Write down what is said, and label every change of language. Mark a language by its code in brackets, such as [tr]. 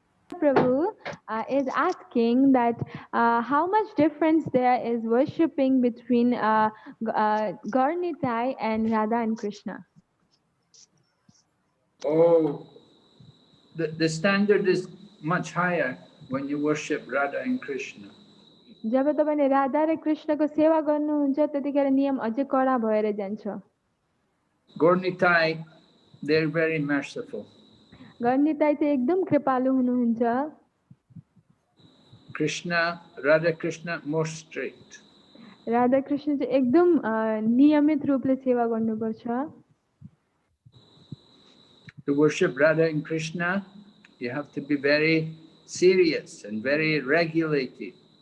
[en] Prabhu is asking that how much difference there is worshipping between Gaur Nitai and Radha and Krishna. Oh, the standard is much higher when you worship Radha and Krishna. [ne] जब तपाईले राधा र कृष्णको सेवा गर्नुहुन्छ त्यतिखेर नियम अझै कडा भएर जान्छ. [en] Gaur Nitai, they're very merciful. [ne] Gaur Nitai चाहिँ एकदम कृपालु हुनुहुन्छ. [en] Krishna, Radha Krishna, more strict. [ne] Radha Krishna चाहिँ एकदम नियमित रूपले सेवा गर्नुपर्छ. [en] To worship Radha and Krishna, you have to be very serious and very regulated.